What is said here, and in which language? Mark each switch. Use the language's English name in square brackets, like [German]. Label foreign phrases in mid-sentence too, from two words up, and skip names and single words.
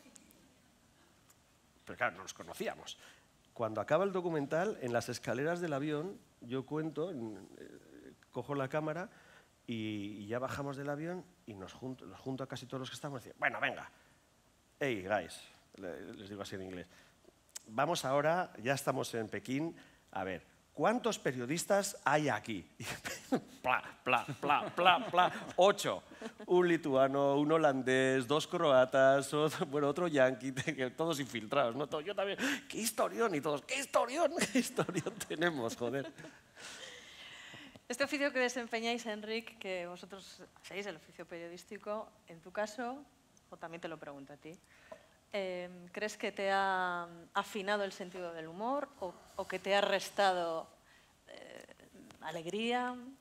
[Spanish] Pero claro, no nos conocíamos. Cuando acaba el documental, en las escaleras del avión, yo cuento, cojo la cámara y ya bajamos del avión y nos junto a casi todos los que estamos y decimos, bueno, venga, [English] hey, guys, [Spanish] les digo así en inglés, vamos ahora, ya estamos en Pekín, a ver, ¿cuántos periodistas hay aquí? Pla, pla, pla, pla, pla, 8. Un lituano, un holandés, 2 croatas, otro yanqui, todos infiltrados, ¿no? Yo también, ¡qué historión! Y todos, ¡qué historión! ¡Qué historión tenemos, joder! Este oficio que desempeñáis, Enric, que vosotros hacéis, el oficio periodístico, en tu caso, o también te lo pregunto a ti, ¿crees que te ha afinado el sentido del humor o que te ha restado alegría?